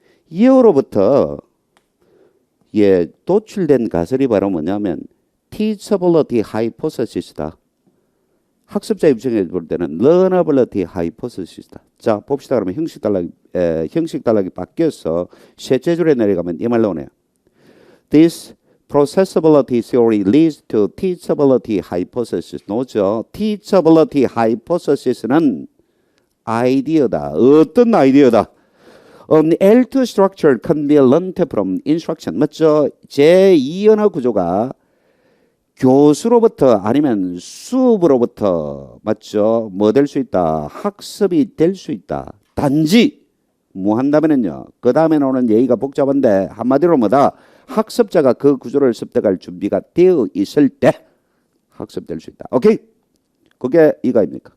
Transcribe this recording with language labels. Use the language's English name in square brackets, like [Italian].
[Korean] 이어로부터 도출된 가설이 바로 뭐냐면 teachability hypothesis다. 학습자 입장에서 볼 때는 learnability hypothesis다. 자, 봅시다. 그러면 형식 단락이 바뀌어서 셋째 줄에 내려가면 이 말 나오네요. [English] This processability theory leads to teachability hypothesis. [Korean] 노죠. teachability hypothesis는 아이디어다. 어떤 아이디어다? [English] An L2 structure can be learned from instruction. [Korean] 맞죠? 제2 언어 구조가 교수로부터 아니면 수업으로부터 맞죠? 뭐 될 수 있다? 학습이 될 수 있다. 단지 뭐 한다면은요. 그 다음에 나오는 얘기가 복잡한데 한마디로 뭐다? 학습자가 그 구조를 습득할 준비가 되어 있을 때 학습될 수 있다. 오케이? 그게 이거입니까?